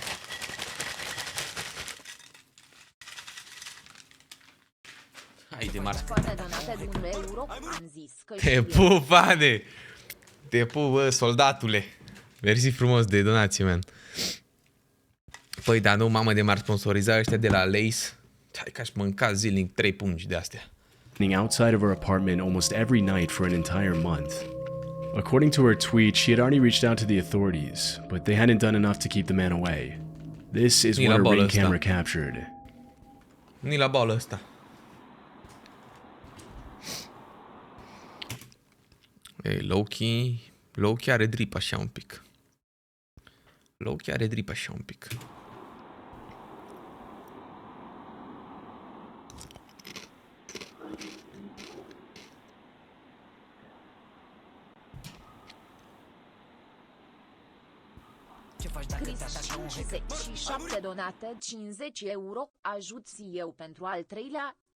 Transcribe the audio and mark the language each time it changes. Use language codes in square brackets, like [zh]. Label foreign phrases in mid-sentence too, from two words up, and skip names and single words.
[ro] Haide, Marc. Te pup, Ane! Te pup, bă, soldatule. Mersi frumos de donații, man. Păi, dar nu, mamă, de m-ar sponsoriza ăștia de la Lace. Hai că aș mânca zilnic 3 pungi de astea. [en] outside of her apartment almost every night for an entire month. According to her tweet, she had already reached out to the authorities, but they hadn't done enough to keep the man away. This is what her ring camera captured. [ro] Ni la bală ăsta. Ei, Loki are drip așa un pic. Loki are drip așa un pic. Și 7 donate, 50 euro, ajut și eu pentru al treilea.